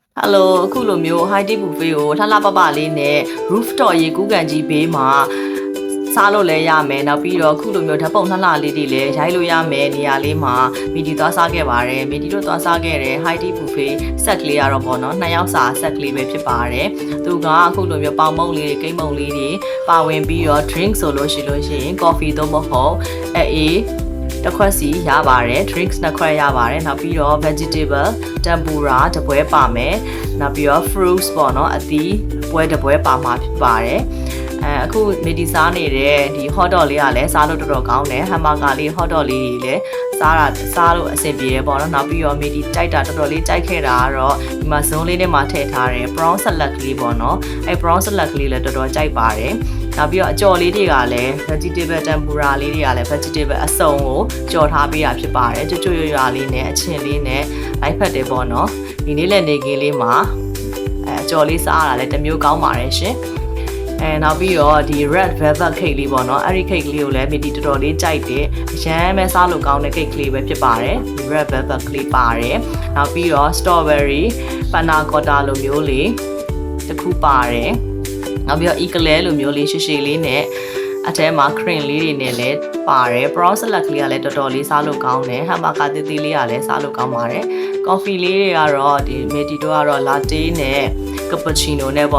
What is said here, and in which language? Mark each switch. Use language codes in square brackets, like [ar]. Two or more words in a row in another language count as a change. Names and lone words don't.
[my] Hello အခုလိုမျိုး [en] high tea buffet [my] ကိုလှလှပပလေးနဲ့ rooftop ရေကူးကန်ကြီးဘေးမှာစားလို့လည်းရမယ်နောက်ပြီးတော့အခုလိုမျိုးဓာတ်ပုံလှလှလေး တွေလည်းရိုက်လို့ရမယ်နေရာလေးမှာမီဒီသွားစားခဲ့ပါတယ်မီဒီတို့သွားစားခဲ့တဲ့ [en] high tea buffet set [my] ကလေးကတော့ပေါ့နော်2ယောက်စာ set ကလေးပဲဖြစ်ပါတယ်သူကအခုလိုမျိုးပေါင်မုံလေးတွေကိမ့်မုံလေးတွေပါဝင်ပြီးတော့ drink ဆိုလို့ရှိရင် coffee သို့မဟုတ်အေးတစ်ခွက်စီရပါတယ် drinks နှစ်ခွက်ရပါတယ်နောက်ပြီးတော့ [en] vegetable tempura [my] တပွဲပါမယ်နောက်ပြီးတော့ fruits ပေါ့နော်အသီးပွဲတပွဲပါမှာဖြစ်ပါတယ် အခုမီဒီစားနေတဲ့ဒီ [en] hot dog [my] လေးကလည်းစားလို့တော်တော်ကောင်းတယ် hamburger လေး [en] hot dog [my] လေးတွေလည်းစားလို့အဆင်ပြေရပေါ့နော်နောက်ပြီးတော့မီဒီကြိုက်တာတော်တော်လေးကြိုက်ခဲ့တာကတော့ဒီမှာ zone လေးထဲမှာထည့်ထားတယ် [en] prawn salad [my] ကလေးပေါ့နော်အဲ [en] prawn salad [my] ကလေးလည်းတော်တော်ကြိုက်ပါတယ်နောက်ပြီးတော့အကြော်လေးတွေကလည်း [en] vegetable tempura [my] လေးတွေကလည်း vegetable အစုံကိုကြော်ထားပေးတာဖြစ်ပါတယ်ကျွတ်ကျွတ်ရွာလေးနဲ့အချင်လေးနဲ့ လိုက်ဖက်တယ်ပေါ့နော်ဒီနေ့လည်းနေကင်းလေးမှာအကြော်လေးစားရတာလည်းတစ်မျိုးကောင်းပါတယ်ရှင်နောက်ပြီးတော့ဒီ [en] red velvet cake [my] လေးပေါ့နော်အဲ့ဒီ cake လေးကိုလည်းမီဒီတော်တော်လေးကြိုက်တယ်အရန်ပဲစားလို့ကောင်းတဲ့ cake လေးပဲဖြစ်ပါတယ်ဒီ [en] red velvet [my] ကလေးပါတယ်နောက်ပြီးတော့ [en] strawberry panna cotta [my] လိုမျိုးလေးတစ်ခုပါတယ် နောက်ပြီးတော့ eclair လိုမျိုးလေးရှည်ရှည်လေးနဲ့အထဲမှာ cream လေးတွေနဲ့လည်းပါတယ် [en] prawn salad [my] ကလေးကလည်းတော်တော်လေးစားလို့ကောင်းတယ် hamburger သေးသေးလေးကလည်းစားလို့ကောင်းပါတယ် coffee လေးတွေကတော့ဒီ midi တို့ကတော့ latte နဲ့ cappuccino နဲ့ပေါ့